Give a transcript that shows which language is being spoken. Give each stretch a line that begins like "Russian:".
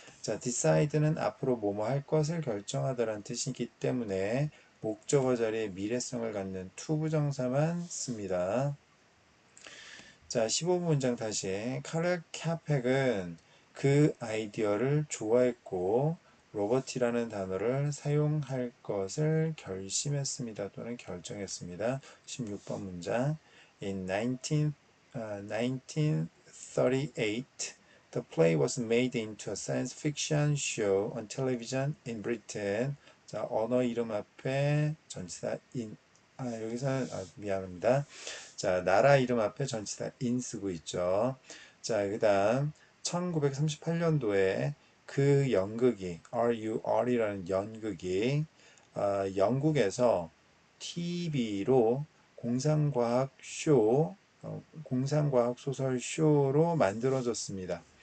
Korean: 자, decide는 앞으로 뭐뭐 할 것을 결정하다라는 뜻이기 때문에 목적어 자리에 미래성을 갖는 투부정사만 씁니다. 자, 15분 문장 다시. 카를 카펙은 그 아이디어를 좋아했고 로버티라는 단어를 사용할 것을 결심했습니다. 또는 결정했습니다. 16번 문장.
English: In 1938, the play was made into a science fiction show on television in Britain.
Korean: 자, 언어 이름 앞에 전치사 in. 여기서는 미안합니다. 자, 나라 이름 앞에 전치사 in 쓰고 있죠. 자, 그 다음 1938년도에 그 연극이 RUR이라는 연극이 영국에서 TV로 공상과학 쇼, 공상과학 소설 쇼로 만들어졌습니다.